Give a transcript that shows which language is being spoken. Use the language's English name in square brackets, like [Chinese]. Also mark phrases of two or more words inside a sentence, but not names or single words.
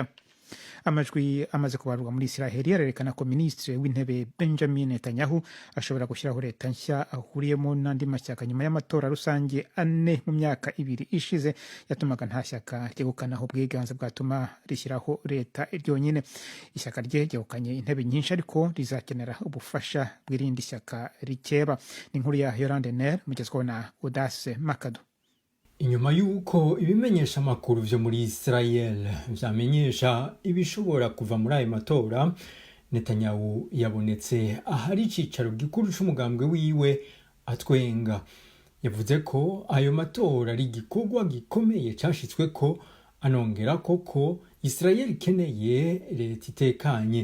[Kinyarwanda] Amajwi amaze kubarurwa muri Israel arerekana ko Minisitiri w'Intebe Benjamin Netanyahu ashobora gushyiraho leta nshya ahuriyemo n'andi mashyaka nyuma y'amatora rusange ane mu myaka 2 ishize yatumaga nta shyaka ryegukanaho ubwiganze bwatuma rishyiraho leta ryonyine. Ishyaka rye ryegukanye intebe nyinshi ariko rizakenera ubufasha bw'irindi shyaka rikeba. Ni inkuru ya Yolande Ner mugezweho na Audace Makado. [Rundi] inyuma y'uko ibimenyesha amakuru vyo muri Israel vyamenyesha ibishobora kuva muri ayo matora, Netanyahu yabonetse ahari icicaro gikuru c'umugambwe wiwe atwenga. Yavuze ko ayo matora ari igikorwa gikomeye cashitsweko, anongera ko Israel ikeneye leta itekanye.